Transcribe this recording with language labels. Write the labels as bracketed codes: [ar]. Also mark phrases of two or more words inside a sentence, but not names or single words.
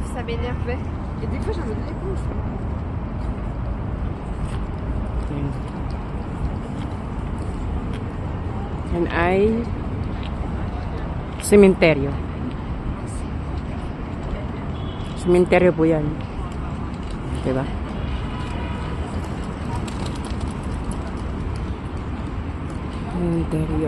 [fr] m'énervait. Et des fois, j'en ai des réponses. [tl] Yan ay sementeryo. Sementeryo po yan. Diba? Sementeryo.